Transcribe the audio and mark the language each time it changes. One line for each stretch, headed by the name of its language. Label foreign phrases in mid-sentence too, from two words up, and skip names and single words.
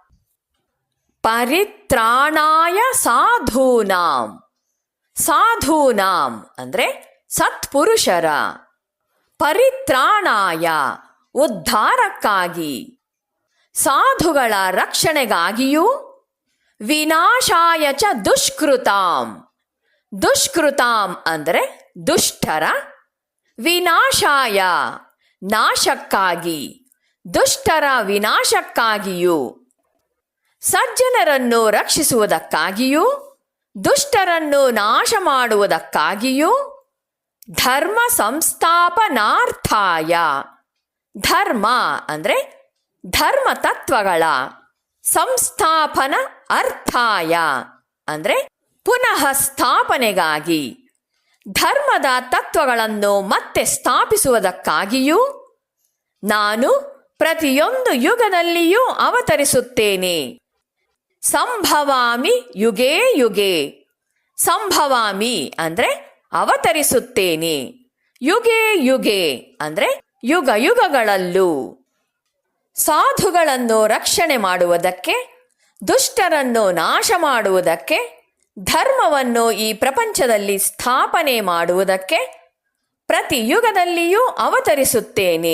Sanskrit: ಪರಿತ್ರಾಣಾಯ ಸಾಧೂನಾಂ
Kannada: ಅಂದರೆ ಸತ್ಪುರುಷರ, ಪರಿತ್ರಾಣಾಯ ಉದ್ಧಾರಕ್ಕಾಗಿ, ಸಾಧುಗಳ ರಕ್ಷಣೆಗಾಗಿಯೂ,
Sanskrit: ವಿನಾಶಾಯ ಚ
Kannada: ದುಷ್ಕೃತಾಂ ಅಂದರೆ ದುಷ್ಟರ, ವಿನಾಶಾಯ ನಾಶಕ್ಕಾಗಿ, ದುಷ್ಟರ ವಿನಾಶಕ್ಕಾಗಿಯೂ, ಸಜ್ಜನರನ್ನು ರಕ್ಷಿಸುವುದಕ್ಕಾಗಿಯೂ ದುಷ್ಟರನ್ನು ನಾಶ ಮಾಡುವುದಕ್ಕಾಗಿಯೂ, ಧರ್ಮ ಸಂಸ್ಥಾಪನಾರ್ಥಾಯ, ಧರ್ಮ ಅಂದರೆ ಧರ್ಮ ತತ್ವಗಳ,
Sanskrit: ಸಂಸ್ಥಾಪನ ಅರ್ಥಾಯ
Kannada: ಅಂದರೆ ಪುನಃ ಸ್ಥಾಪನೆಗಾಗಿ, ಧರ್ಮದ ತತ್ವಗಳನ್ನು ಮತ್ತೆ ಸ್ಥಾಪಿಸುವುದಕ್ಕಾಗಿಯೂ ನಾನು ಪ್ರತಿಯೊಂದು ಯುಗದಲ್ಲಿಯೂ ಅವತರಿಸುತ್ತೇನೆ.
Sanskrit: ಸಂಭವಾಮಿ ಯುಗೇ.
Kannada: ಸಂಭವಾಮಿ ಅಂದರೆ ಅವತರಿಸುತ್ತೇನೆ. ಯುಗೇ ಅಂದರೆ ಯುಗಗಳಲ್ಲೂ. ಸಾಧುಗಳನ್ನು ರಕ್ಷಣೆ ಮಾಡುವುದಕ್ಕೆ, ದುಷ್ಟರನ್ನು ನಾಶ ಮಾಡುವುದಕ್ಕೆ, ಧರ್ಮವನ್ನು ಈ ಪ್ರಪಂಚದಲ್ಲಿ ಸ್ಥಾಪನೆ ಮಾಡುವುದಕ್ಕೆ ಪ್ರತಿ ಯುಗದಲ್ಲಿಯೂ ಅವತರಿಸುತ್ತೇನೆ.